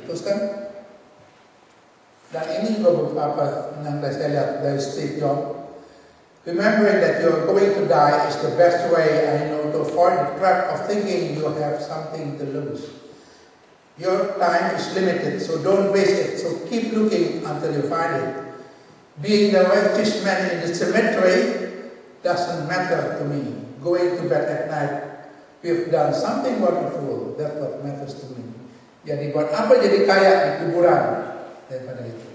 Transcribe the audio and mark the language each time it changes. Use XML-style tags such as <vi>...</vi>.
<id>Terus kan, dan ini juga beberapa yang saya lihat dari Steve Jobs.</id> <en>Remembering that you are going to die is the best way I know to avoid the trap of thinking you have something to lose. Your time is limited, so don't waste it. So keep looking until you find it. Being the richest man in the cemetery doesn't matter to me. Going to bed at night, we've done something wonderful. That's what</en> <id>Jadi buat apa jadi kaya di kuburan daripada itu?</id>